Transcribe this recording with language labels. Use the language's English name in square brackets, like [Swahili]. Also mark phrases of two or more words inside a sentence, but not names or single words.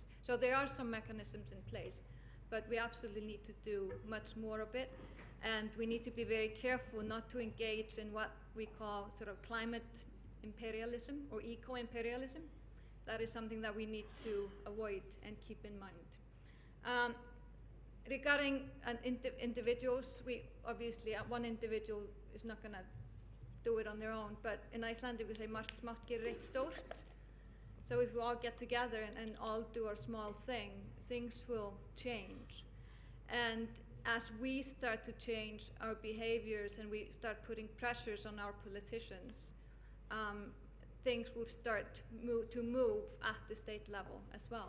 [English] So there are some mechanisms in place, but we absolutely need to do much more of it, and we need to be very careful not to engage in what we call sort of climate imperialism or eco-imperialism. That is something that we need to avoid and keep in mind. Regarding individuals, we obviously, one individual is not going to do it on their own, but in Icelandic we say [Icelandic] margt smátt gerir eitt stórt. [English] So if we all get together and all do our small thing, things will change. And as we start to change our behaviors and we start putting pressures on our politicians, things will start to move at the state level as well.